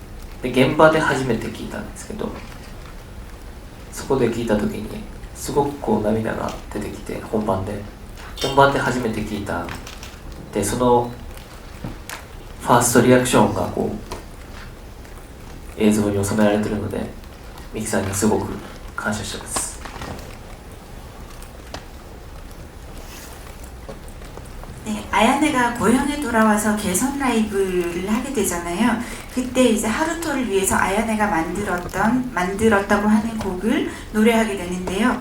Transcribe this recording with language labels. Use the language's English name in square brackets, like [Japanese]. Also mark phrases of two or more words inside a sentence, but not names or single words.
[Japanese] で現場で初めて聴いたんですけど、そこで聴いた時にすごくこう涙が出てきて、本番で初めて聴いた。でそのファーストリアクションがこう映像に収められているので、ミキさんにすごく感謝してます。 [Korean] 네, 아야네가 고향에 돌아와서 개선 라이브를 하게 되잖아요. 그때 이제 하루토를 위해서 아야네가 만들었다고 하는 곡을 노래하게 되는데요.